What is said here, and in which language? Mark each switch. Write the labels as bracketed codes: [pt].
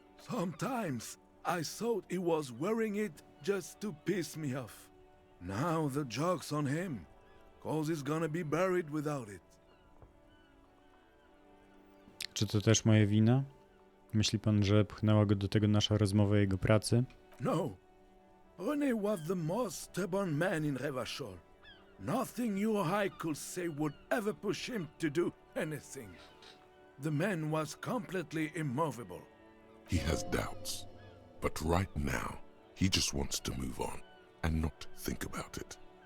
[en] Sometimes I thought he was wearing it just to piss me off. Now the joke's on him, 'cause he's gonna be buried without it. [pl] Czy to też moja wina? Myśli pan, że pchnęła go do tego nasza rozmowa o jego pracy? [en] No. René was the most stubborn man in Revachol. Nothing you or I could say would ever push him to do anything. The man was completely immovable. He has doubts, but right now, he just wants to move on and not think about it.